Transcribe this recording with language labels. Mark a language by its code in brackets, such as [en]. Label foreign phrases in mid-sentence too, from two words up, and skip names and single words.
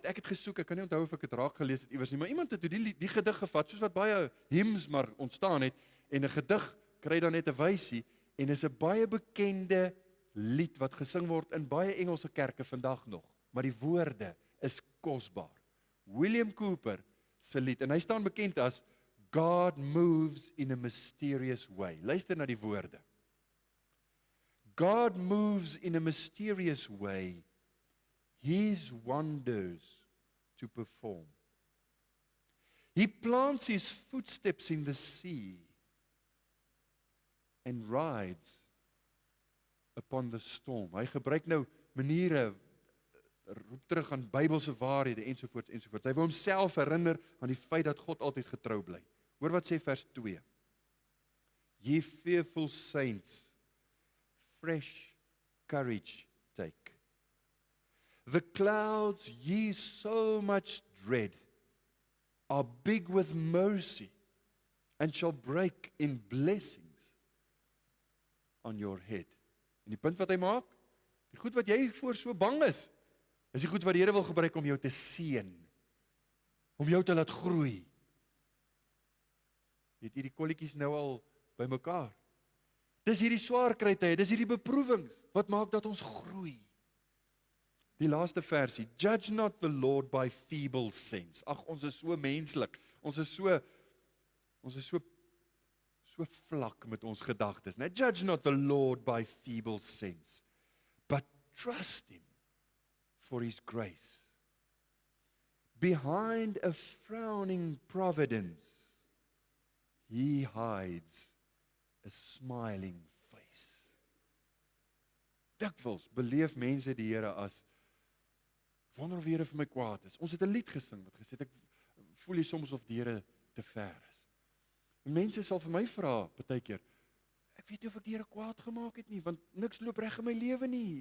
[af] Ek het gesoek, ek kan nie onthou of ek dit raak gelees het iewers nie, maar iemand het die gedig gevat, soos wat baie hymns maar ontstaan het, en 'n gedig kry dan net 'n wysie, en is 'n baie bekende lied wat gesing word in baie Engelse kerke vandag nog, maar die woorde is kosbaar. William Cooper se lied, en hy staan bekend as God Moves in a Mysterious Way. Luister na die woorde. [en] God moves in a mysterious way, His wonders to perform. He plants His footsteps in the sea and rides upon the storm. [af] Hy gebruik nou maniere, roep terug aan Bybelse waarhede ensovoorts ensovoorts. Hy wil homself herinner aan die feit dat God altyd getrou bly. Hoor wat sê vers 2. [en] Ye fearful saints, fresh courage take. The clouds ye so much dread are big with mercy and shall break in blessings on your head. [af] En die punt wat hy maak, die goed wat jy voor so bang is die goed wat die Here wil gebruik om jou te seën, om jou te laat groei. Het hierdie kolletjies nou al by mekaar. Dis hierdie swaar kry tye, dis hierdie beproewings wat maak dat ons groei. Die laaste versie, [en] judge not the Lord by feeble sense. [af] Ag, ons is so menslik. Ons is so vlak met ons gedagtes, né? [en] Judge not the Lord by feeble sense, but trust Him for His grace. Behind a frowning providence, He hides a smiling face. [af] Dikwels beleef mense die Here as, wonder of die Here vir my kwaad is. Ons het 'n lied gesing wat gesê het, ek voel jy soms of die Here te ver is. En mense sal vir my vra, partykeer, ek ek weet nie of ek die Here kwaad gemaak het nie, want niks loop reg in my lewe nie.